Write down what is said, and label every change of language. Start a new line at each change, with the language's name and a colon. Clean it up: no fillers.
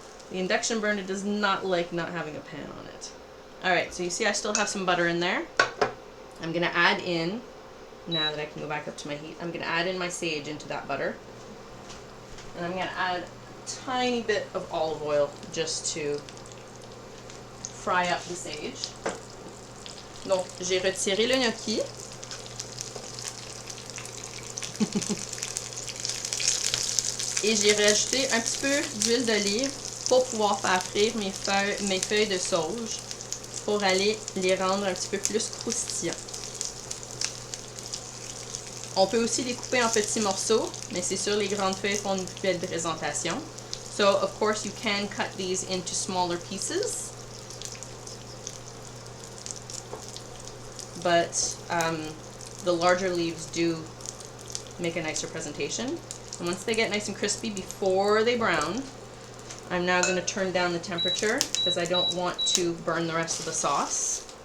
English: The induction burner does not like not having a pan on it. Alright, so you see I still have some butter in there. I'm going to add in, now that I can go back up to my heat, I'm going to add in my sage into that butter. And I'm going to add a tiny bit of olive oil just to fry up the sage.
French: Donc, j'ai retiré le gnocchi. Et j'ai rajouté un petit peu d'huile d'olive pour pouvoir faire frire mes feuilles de sauge pour aller les rendre un petit peu plus croustillants. On peut aussi les couper en petits morceaux, mais c'est sûr les grandes feuilles font une plus belle présentation.
English: So of course you can cut these into smaller pieces. But the larger leaves do make a nicer presentation. And once they get nice and crispy before they brown, I'm now going to turn down the temperature because I don't want to burn the rest of the sauce.